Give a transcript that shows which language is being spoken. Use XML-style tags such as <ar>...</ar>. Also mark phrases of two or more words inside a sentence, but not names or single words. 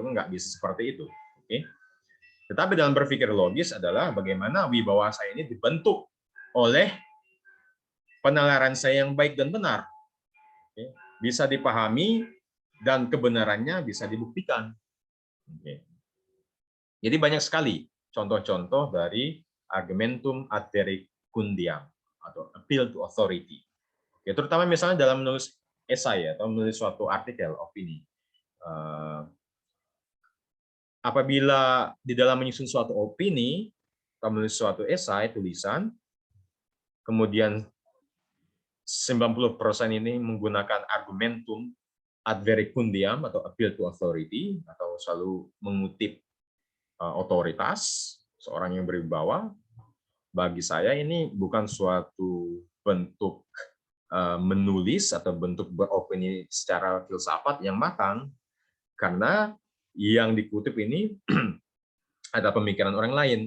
<id>Itu nggak bisa seperti itu. Tetapi dalam berpikir logis adalah bagaimana wibawa saya ini dibentuk oleh penalaran saya yang baik dan benar. Oke. Bisa dipahami dan kebenarannya bisa dibuktikan. Oke. Jadi banyak sekali contoh-contoh dari</id> <la>argumentum ad verecundiam</la> <id>atau</id> <en>appeal to authority.</en> <id>Oke, terutama misalnya dalam menulis esai atau menulis suatu artikel opini. Apabila di dalam menyusun suatu opini atau menulis suatu esai tulisan, kemudian 90% ini menggunakan</id> <la>argumentum ad verecundiam</la> <id>atau</id> <en>appeal to authority</en> <id>atau selalu mengutip otoritas seorang yang berwibawa, bagi saya ini bukan suatu bentuk menulis atau bentuk beropini secara filsafat yang matang, karena yang dikutip ini ada pemikiran orang lain.</id>